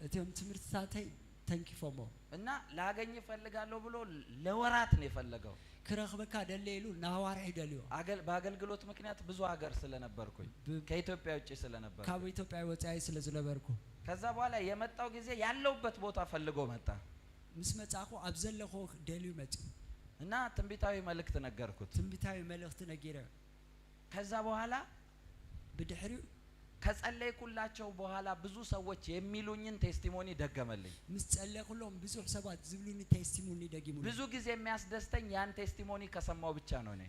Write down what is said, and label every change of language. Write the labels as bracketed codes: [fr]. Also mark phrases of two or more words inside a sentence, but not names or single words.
[am] እቴም ትምህርት ታታይ ተንኪፎሞ እና ላገኝ ፈልጋለሁ ብሎ ለወራት ነው የፈለገው። [ti] ክረኽበካ ደለይሉ ናዋሪ ደልዮ [am] በአገልግሎት ምክንያት ብዙ ሀገር ስለነበርኩኝ ከኢትዮጵያ ውጪ ስለነበርኩ [ti] ካብ ኢትዮጵያ ወጣይ ስለዝነበርኩ [am] ከዛ በኋላ የመጣው ጊዜ ያለውበት ቦታ ፈልጎ መጣ። [ti] ምስ መጻኹ አብዘለኹ ደልዩ መጽ [am] እና ትንቢታዊ መልእክት ነገርኩት። [ti] ትንቢታዊ መልእክት ነጊረ [am] ከዛ በኋላ [ti] በድህሪው [am] ከጸለይኩላቸው በኋላ ብዙ ሰዎች የሚሉኝን ቴስቲሞኒ ደገመልኝ። [ti] ምስ ጸለይኩሎም ብዙ ሰባት ዝብሉኒ ቴስቲሞኒ ደጊሙልኝ። [am] ብዙ ጊዜ የሚያስደስተኝ ያን ቴስቲሞኒ ከሰማው ብቻ ነው። እኔ